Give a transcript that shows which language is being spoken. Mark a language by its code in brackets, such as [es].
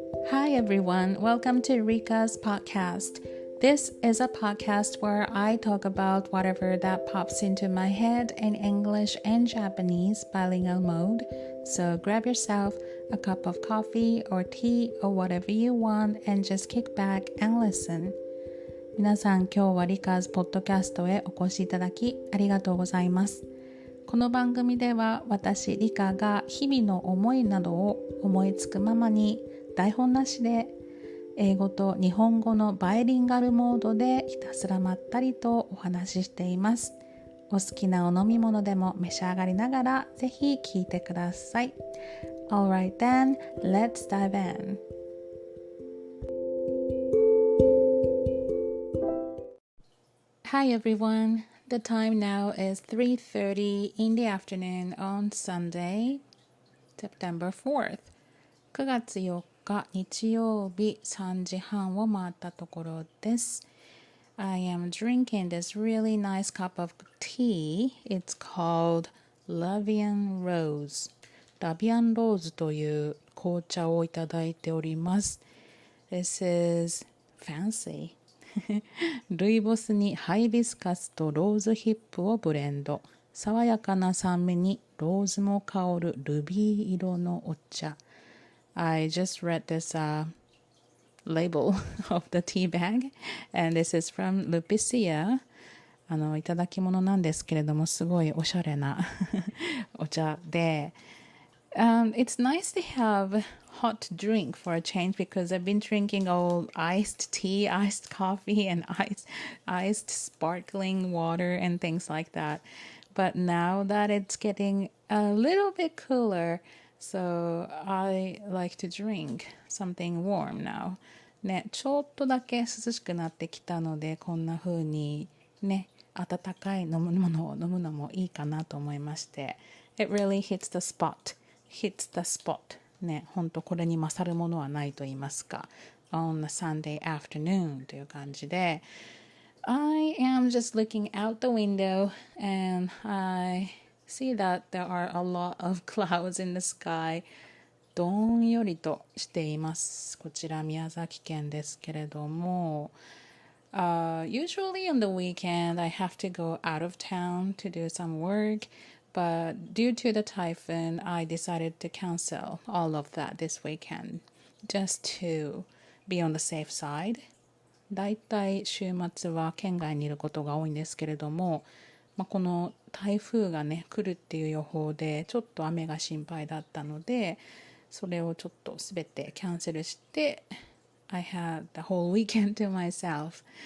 [en] Hi everyone, welcome to Rika's podcast. This is a podcast where I talk about whatever that pops into my head in English and Japanese bilingual mode. So grab yourself a cup of coffee or tea or whatever you want and just kick back and listen. [ja] 皆さん、今日は Rika's podcast へお越しいただきありがとうございます。この番組では私、リカが日々の思いなどを思いつくままに台本なしで英語と日本語のバイリンガルモードでひたすらまったりとお話ししています。お好きなお飲み物でも召し上がりながらぜひ聞いてください。 [en] Alright then, let's dive in. Hi everyone. The time now is 3:30 in the afternoon on Sunday, September 4th. [ja] 9月4日日曜日3時半を回ったところです。 [en] I am drinking this really nice cup of tea. It's called Lavian Rose. [ja] ラビアンローズという紅茶をいただいております。 [en] This is fancy. [ja] ルイボスにハイビスカスとローズヒップをブレンド。爽やかな酸味にローズも香るルビー色のお茶。 [en] I just read this label of the tea bag, and this is from Lupicia. [ja] いただき物なんですけれども、すごいおしゃれなお茶で、 [en] it's nice to have hot drink for a change because I've been drinking all iced tea, iced coffee, and iced sparkling water and things like that. But now that it's getting a little bit cooler,So I like to drink something warm now. [ja] ね、ちょっとだけ涼しくなってきたので、こんな風にね、温かい飲むものを飲むのもいいかなと思いまして。 [en] It really hits the spot. Hits the spot. [ja] ね、ほんとこれに勝るものはないと言いますか。 [en] On a Sunday afternoon [ja] という感じで。 [en] I am just looking out the window and I see that there are a lot of clouds in the sky. [ja] どんよりとしています。こちら宮崎県ですけれども、 [en] usually on the weekend I have to go out of town to do some work, but due to the typhoon I decided to cancel all of that this weekend just to be on the safe side. [ja] だいたい週末は県外にいることが多いんですけれども、この台風がね来るっていう予報でちょっと雨が心配だったのでそれをちょっとすべてキャンセルして [en] I had the whole weekend to myself.